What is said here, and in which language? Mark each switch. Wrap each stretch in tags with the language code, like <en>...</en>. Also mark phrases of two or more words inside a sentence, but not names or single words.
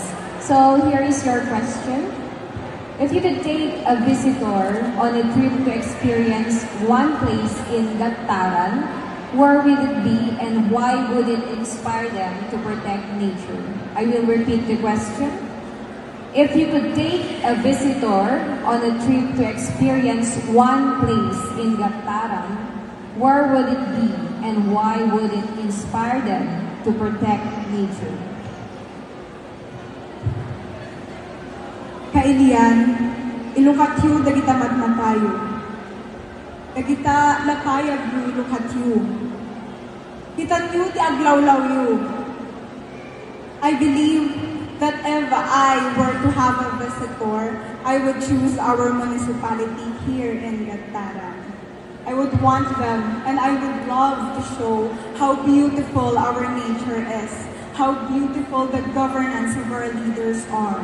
<en>So here is your question. If you could take a visitor on a trip to experience one place in Gaptaran, where will it be and why would it inspire them to protect nature? I will repeat the question. If you could take a visitor on a trip to experience one place in Gaptaran, where would it be and why would it inspire them to protect nature?</en> <ilo>Kailian, ilukatyu dagita matmatayo. Dagita lapayag yu ilukatyu. Kitanyu ti aglawlaw yu.</ilo> <en>I believe that if I were to have a visitor, I would choose our municipality here in Gaptaran. I would want them and I would love to show how beautiful our nature is, how beautiful the governance of our leaders are.</en>